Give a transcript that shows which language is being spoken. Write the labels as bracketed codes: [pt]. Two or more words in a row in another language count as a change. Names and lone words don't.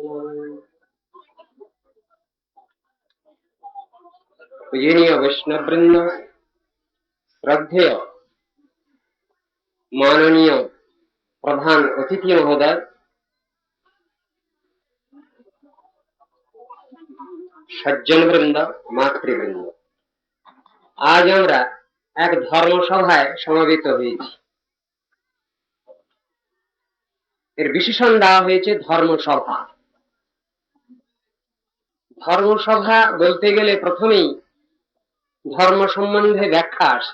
[hi] पूजनीय वैष्णववृंद, श्रद्धेय माननीय प्रधान अतिथि महोदय, सज्जन वृंद, मातृवृंद, [bn] आज আমরা এক ধর্মসভায় সমবেত হয়েছি। এর বিশেষণ দেওয়া হয়েছে ধর্মসভা। ধর্মসভা বলতে গেলে প্রথমেই ধর্ম সম্বন্ধে ব্যাখ্যা আসে।